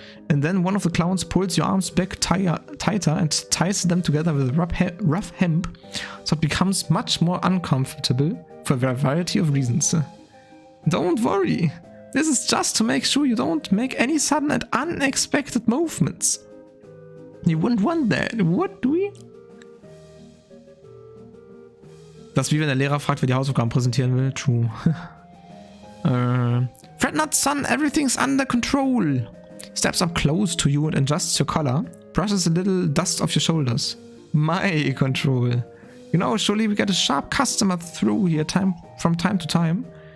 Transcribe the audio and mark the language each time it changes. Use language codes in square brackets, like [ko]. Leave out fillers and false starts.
[en] And then one of the clowns pulls your arms back tighter and ties them together with rough hemp, so it becomes much more uncomfortable for a variety of reasons. Don't worry, this is just to make sure you don't make any sudden and unexpected movements. You wouldn't want that, would we? [de] Das ist wie wenn der Lehrer fragt, wer die Hausaufgaben präsentieren will. [en] True. Fret not, son, everything's under control. Steps up close to you and adjusts your collar. Brushes a little dust off your shoulders. My control. You know, surely we get a sharp customer through here from time to time.